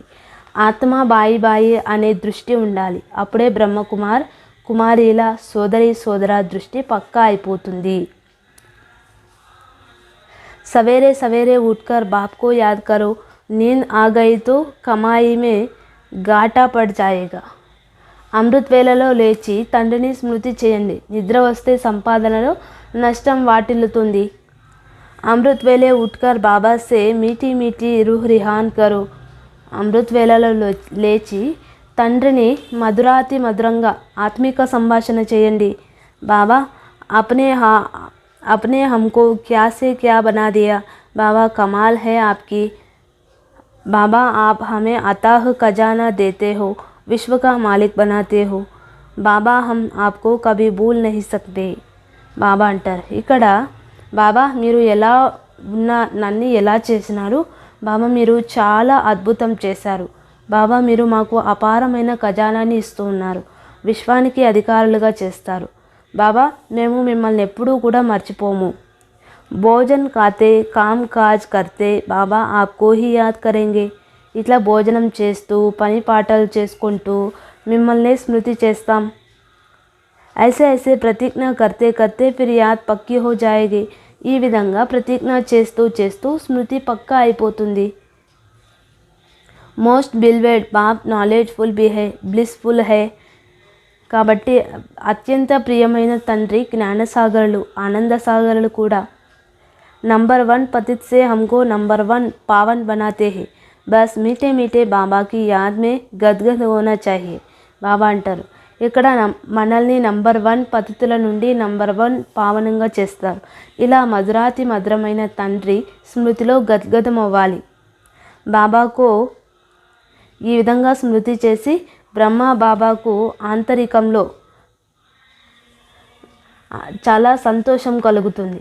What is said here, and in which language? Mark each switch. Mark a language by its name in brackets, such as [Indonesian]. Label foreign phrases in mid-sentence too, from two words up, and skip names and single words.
[Telugu] ఆత్మ బాయి అనే దృష్టి ఉండాలి, అప్పుడే కుమారీల సోదర దృష్టి పక్కా అయిపోతుంది. [Hindi] सवेरे सवेरे उठकर बाप को याद करो, नींद आ गई तो कमाई में घाटा पड़ जाएगा. [Telugu] అమృత్ వేళలో లేచి తండ్రిని స్మృతి చేయండి, నిద్ర వస్తే సంపాదనలో నష్టం వాటిల్లుతుంది. [Hindi] अमृत वेले उठकर बाबा से मीठी मीठी रूह रिहान करो. [Telugu] అమృత్ వేళలో లేచి తండ్రిని మధురంగా ఆత్మిక సంభాషణ చేయండి. [Hindi] బాబా अपने हमको क्या से क्या बना दिया. बाबा कमाल है आपकी. बाबा आप हमें अताह खजाना देते हो, विश्व का मालिक बनाते हो. बाबा हम आपको कभी भूल नहीं सकते. [Telugu] బాబా అంటారు, ఇక్కడ బాబా మీరు ఎలా నన్ను ఎలా చేసినారు, బాబా మీరు చాలా అద్భుతం చేశారు. బాబా మీరు మాకు అపారమైన ఖజానాన్ని ఇస్తూ ఉన్నారు, విశ్వానికి అధికారులుగా చేస్తారు. బాబా మేము మిమ్మల్ని ఎప్పుడూ కూడా మర్చిపోము. [Hindi] भोजन खाते काम काज करते बाबा आपको ही याद करेंगे. [Telugu] ఇట్లా భోజనం చేస్తూ పని పాటలు చేసుకుంటూ మిమ్మల్ని స్మృతి చేస్తాం. [Hindi] ऐसे ऐसे प्रतिज्ञ करते करते फिर याद పక్కి हो जाएगी. [Telugu] ఈ విధంగా ప్రతిజ్ఞ చేస్తూ చేస్తూ స్మృతి పక్కా అయిపోతుంది. [English] most beloved [Hindi] बाप नॉलेजफुल भी है, ब्लिसफुल है. [Telugu] కాబట్టి అత్యంత ప్రియమైన తండ్రి జ్ఞానసాగరులు, ఆనందసాగరులు కూడా. [Hindi] नंबर 1 पतित से हमको नंबर 1 पावन बनाते हैं. बस मीठे मीठे बाबा की याद में गदगद होना चाहिए. [Telugu] బాబా అంటారు ఇక్కడ మనల్ని నంబర్ 1 పతితుల నుండి నంబర్ 1 పావనంగా చేస్తారు. ఇలా మధురాతి మధురమైన తండ్రి స్మృతిలో గద్గదం అవ్వాలి. బాబాకు ఈ విధంగా స్మృతి చేసి బ్రహ్మ బాబాకు ఆంతరికంలో చాలా సంతోషం కలుగుతుంది.